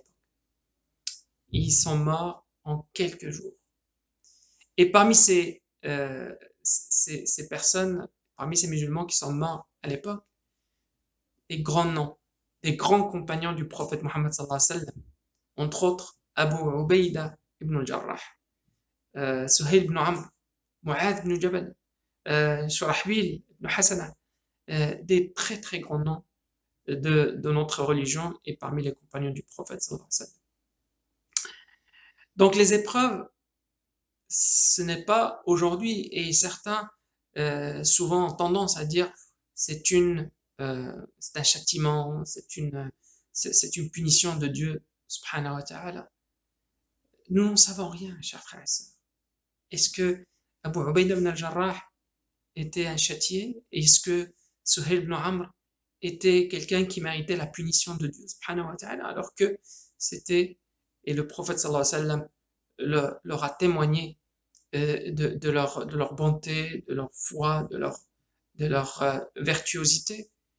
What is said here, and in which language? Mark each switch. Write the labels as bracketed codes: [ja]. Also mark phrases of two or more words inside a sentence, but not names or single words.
[fr] Ils sont morts en quelques jours. Et parmi ces personnes, parmi ces musulmans qui sont morts à l'époque, des grands noms, des grands compagnons du prophète Mohammed [ar] صلى الله عليه وسلم, [fr] entre autres Abu Ubaïda ibn al-Jarrah, Suhail ibn Amr, Mu'adh ibn Jabal, Shurahbil ibn Hasana, des très très grands noms de notre religion et parmi les compagnons du prophète [ar] صلى الله عليه وسلم. [fr] Donc les épreuves, ce n'est pas aujourd'hui, et certains souvent ont tendance à dire c'est un châtiment, c'est une punition de Dieu [ar] سبحانه وتعالى. [fr] Nous n'en savons rien, chers frères et sœurs. Est-ce que Abu Ubaïda ibn al-Jarrah était un châtié? Est-ce que Suhail ibn Amr était quelqu'un qui méritait la punition de Dieu [ar] سبحانه وتعالى, [fr] alors que c'était, et le prophète [ar] صلى الله عليه وسلم [fr] leur a témoigné de leur bonté, de leur foi, de leur virtuosité.